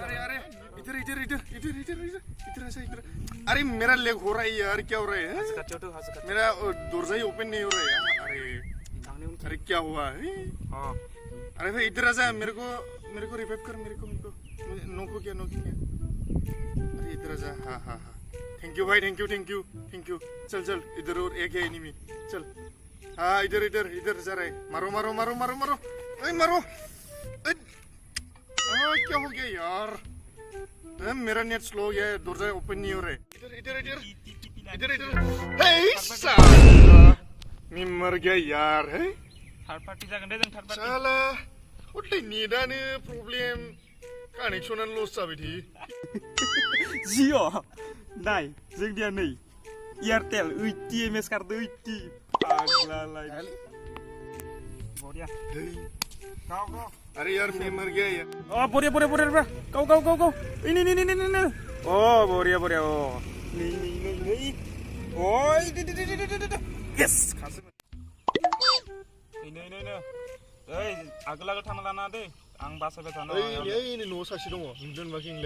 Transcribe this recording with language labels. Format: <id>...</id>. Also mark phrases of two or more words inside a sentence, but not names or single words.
<hi>अरे इधर आ जा इधर अरे मेरा लेग हो रहा है यार क्या हो रहा है मेरा दरवाजा ही ओपन नहीं हो रहा है अरे क्या हुआ है अरे भाई इधर आ जा मेरे को रिवाइव कर मेरे को नॉक हो गया अरे इधर आ जा हाँ</hi> <en>thank you</en> <hi>भाई</hi> <en>thank you</en> <hi>चल इधर और एक है एनिमी चल हाँ इधर जा रहा है मारो ओए मारो क्या हो गया यार मेरा नेट स्लो हो गया है दरवाजा ओपन नहीं हो रहा है इधर साला मैं मर गया यार है</hi> <en>third party</en> <brx>जागोन दे जों</brx> <en>third party</en> <brx>साला हटले नेटानो प्रब्लेम कानेक्शनानो लस जाबाय थायो जिअ नाय जोंनिया नै एयारटेल 80 एमएस खारदो 80 पागलालाय बढ़िया गाव</brx> <hi>अरे यार मैं मर गया यार</hi> <brx>बढ़िया गाव नै बढ़िया नै ओइ यस खासो नै ओइ आगोल थांना लाना दे आं बासायबाय थानो ओइ न'आव सासे दङ नुदों बाखि नोंलाय</brx>